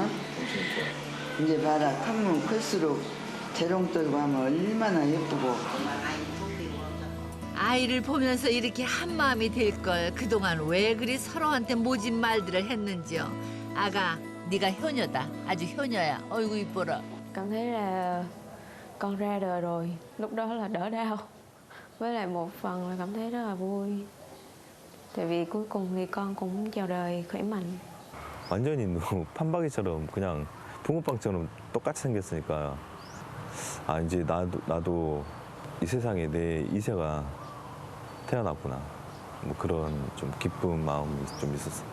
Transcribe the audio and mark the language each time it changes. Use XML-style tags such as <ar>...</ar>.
<ko>엄청 이뻐요. 이제 봐라 크면 클수록 재롱 떨고 하면 얼마나 예쁘고. 아이를 보면서 이렇게 한 마음이 될 걸 그동안 왜 그리 서로한테 모진 말들을 했는지요. 아가 네가 효녀다. 아주 효녀야. 어이구 이뻐라.</ko> <vi>Cảm thấy là con ra đời rồi, lúc đó là đỡ đau. Với lại một phần là cảm thấy rất là vui. Tại vì cuối cùng thì con cũng chào đời khỏe mạnh.</vi> <ko>완전히 판박이처럼 그냥 붕어빵처럼 똑같이 생겼으니까 아 이제 나도 이 세상에 내 이세가 태어났구나 뭐 그런 좀 기쁜 마음이 좀 있었어요.</ko>